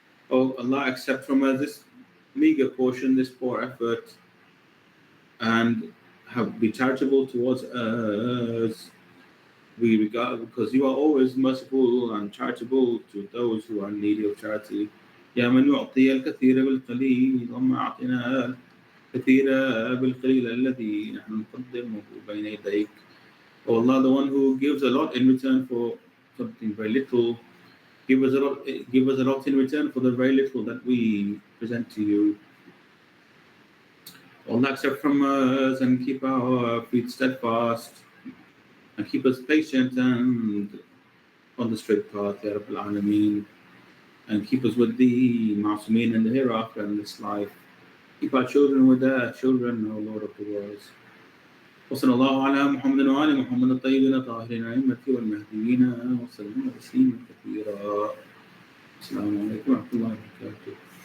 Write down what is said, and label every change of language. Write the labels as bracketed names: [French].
[English] Oh Allah, accept from us this meager portion, this poor effort, and be charitable towards us. We regard, because you are always merciful and charitable to those who are needy of charity. [Arabic] يا من يعطي الكثير بالقليل وما أعطنا الكثير بالقليل الذي نحن نقدمه بين يديك. [English] Oh Allah, the one who gives a lot in return for something very little, give us a lot in return for the very little that we present to you. Allah, accept from us and keep our feet steadfast and keep us patient and on the straight path, Ya Rabbil Alameen, and keep us with the Ma'asumeen in the hereafter and this life. Keep our children with their children, O Lord of the worlds. [Arabic] وصلى الله على محمد وعلى محمد الطيبين الطاهرين الأئمة والمهديين وسلم تسليما كثيرا. السلام عليكم ورحمة الله وبركاته.